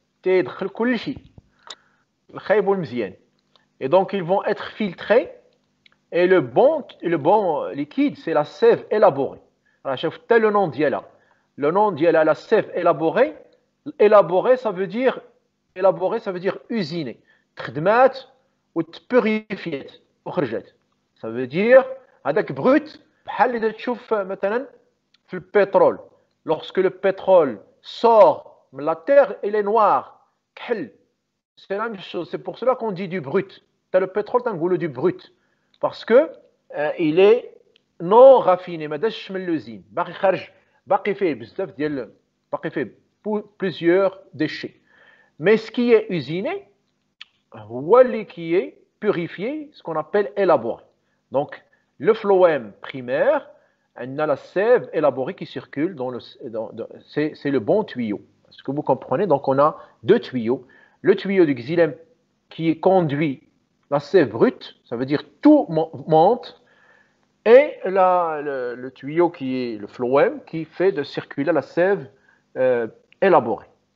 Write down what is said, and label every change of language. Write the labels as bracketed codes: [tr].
[ar] تيدخل كل شيء. الخايب والمزيان. [fr] Et donc, ils vont être filtrés. Et le bon liquide, c'est la sève élaborée. Alors, [ar] شوف [fr] le nom [ar] ديالها. [fr] Le nom ديالها, la sève élaborée. Élaborée, ça veut dire usiner. [ar] تخدمات وتبوريفيات وخرجت. [fr] Ça veut dire [ar] هذاك brut بحال اللي تشوف مثلا في البترول. [fr] Lorsque le pétrole sort de la terre, il est noir. C'est la même chose. C'est pour cela qu'on dit du brut. Le pétrole, c'est un goulot du brut. Parce que il est non raffiné. [ar] ما داش من l'usine. باقي خارج باقي فيه بزاف ديال باقي فيه [fr] plusieurs déchets. Mais ce qui est usiné, qui est purifié, ce qu'on appelle élaboré. Donc, le phloème primaire, on a la sève élaborée qui circule c'est le bon tuyau. Est-ce que vous comprenez? Donc, on a deux tuyaux. Le tuyau du xylème qui conduit la sève brute, ça veut dire tout monte, et le tuyau qui est le phloème qui fait de circuler la sève élaborée.